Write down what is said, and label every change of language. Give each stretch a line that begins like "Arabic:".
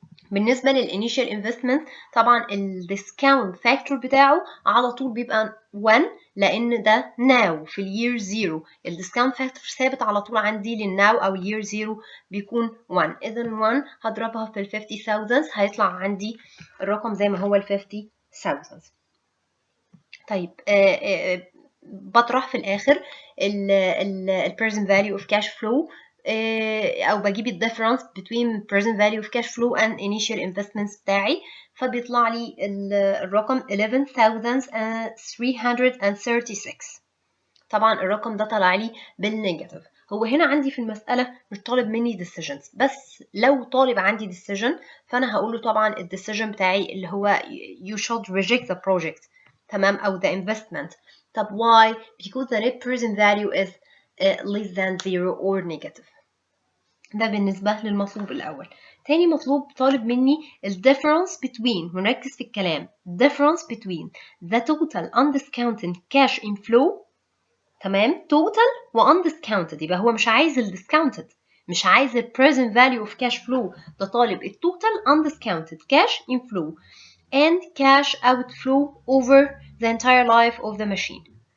Arabic: بالنسبة للinitial investment طبعا الديسكاونت فاكتور بتاعه على طول بيبقى 1، لأن ده now في اليير 0. الديسكاونت فاكتور ثابت على طول عندي للناو أو اليير 0 بيكون 1. إذا 1 هضربها في ال 50,000 هيطلع عندي الرقم زي ما هو ال 50,000.
English: طيب بطرح في الآخر ال present value of cash flow أو بجيب ال difference between present value of cash flow and initial investments بتاعي، فبيطلع لي الرقم 11,336.
Arabic: طبعا الرقم ده طلع لي بالنيجاتيف. هو هنا عندي في المسألة مش طالب مني decisions، بس لو طالب عندي decision فأنا هقول له طبعا ال decision بتاعي اللي هو you should reject the project. تمام.
English: أو the investment. طب why؟ because the net present value is less than 0 or negative.
Arabic: ده بالنسبة للمطلوب الأول.
English: تاني مطلوب طالب مني ال difference between، ونركز في الكلام، difference between the total undiscounted cash inflow.
Arabic: تمام.
English: total و undiscounted، يبقى هو مش عايز ال discounted، مش عايز ال present value of cash flow، ده طالب ال total undiscounted cash inflow and cash outflow over the entire life of the machine.